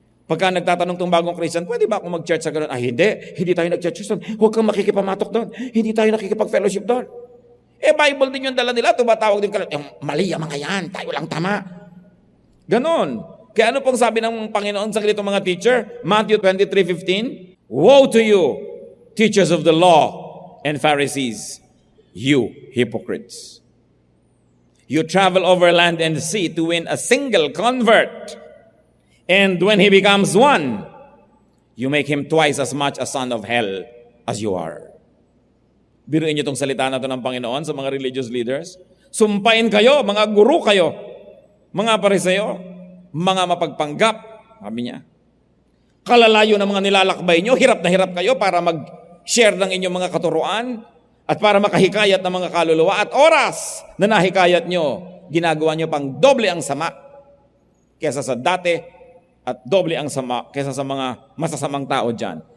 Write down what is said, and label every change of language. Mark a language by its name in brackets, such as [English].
[Filipino] Pagka nagtatanong tong bagong Christian, pwede ba akong mag-church sa gano'n? Hindi tayo nag-church doon. Huwag kang makikipamatok doon. Hindi tayo nakikipag-fellowship doon. Bible din yung dala nila, tumatawag din kalat. Mali ang mga yan, tayo lang tama. Ganon. Kaya ano pong sabi ng Panginoon sa ganitong mga teacher? [English] Matthew 23:15, "Woe to you, teachers of the law and Pharisees, you hypocrites. You travel over land and sea to win a single convert. And when he becomes one, you make him twice as much a son of hell as you are." [Filipino] Biruin niyo itong salita na ito ng Panginoon sa mga religious leaders. Sumpain kayo, mga guru kayo, mga Pariseo, mga mapagpanggap, sabi niya. Kalalayo ng mga nilalakbay niyo, hirap na hirap kayo para mag-share ng inyong mga katuruan at para makahikayat ng mga kaluluwa at oras na nahikayat niyo, ginagawa niyo pang doble ang sama kesa sa dati at doble ang sama kesa sa mga masasamang tao dyan.